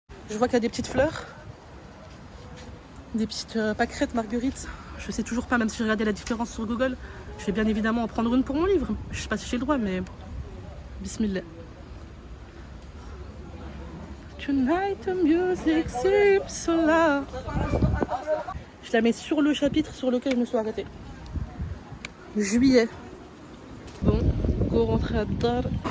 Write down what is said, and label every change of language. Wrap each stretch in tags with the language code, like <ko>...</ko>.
<fr>Je vois qu'il y a des petites fleurs. Des petites pâquerettes marguerites. Je sais toujours pas, même si j'ai regardé la différence sur Google. Je vais bien évidemment en prendre une pour mon livre. Je sais pas si j'ai le droit, mais bismillah.</fr> <en>Tonight the music seems so loud.</en> <fr>Je la mets sur le chapitre sur lequel je me suis arrêtée. Juillet. Bon, go rentrer à Dar.</fr>